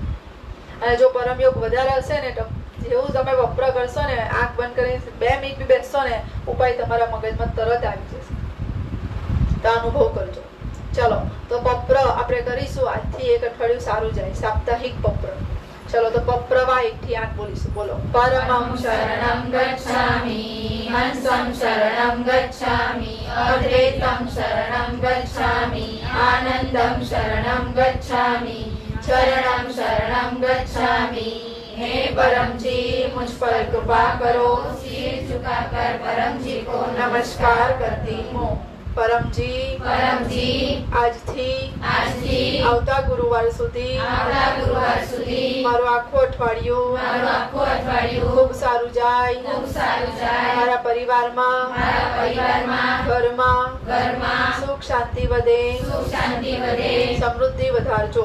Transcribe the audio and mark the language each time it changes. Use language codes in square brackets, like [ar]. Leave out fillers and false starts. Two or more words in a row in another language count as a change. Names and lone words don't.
[gu] અને જો પરમયોગ વધારે હશે ને, તો જેવું તમે વપરા કરશો ને, આંખ બંધ કરીને 2 મિનિટ બી બેસશો ને, ઉપાય તમારા મગજમાં તરત આવી જશે. તો અનુભવ કરજો. ચલો, તો પપ્ર આપણે કરીશું. આજથી એક અઠવાડિયું સારું જાય, સાપ્તાહિક પપ્ર. ચલો તો પપ્રવા 1 થી 8 બોલીશું. બોલો. [sa] પરમં शरणं गच्छामि, हंसं शरणं गच्छामि, अद्वैतं शरणं गच्छामि, आनंदं शरणं गच्छामि, चरणं शरणं गच्छामि. [hi] हे परम जी मुझ पर कृपा करो, सिर झुकाकर परम जी को [gu] નમસ્કાર કરતી હું. પરમજી આજથી આવતા ગુરુવાર સુધી મારું આખું અઠવાડિયું ખૂબ સારું જાય. મારા પરિવારમાં ઘરમાં સુખ શાંતિ વધે, સમૃદ્ધિ વધારજો.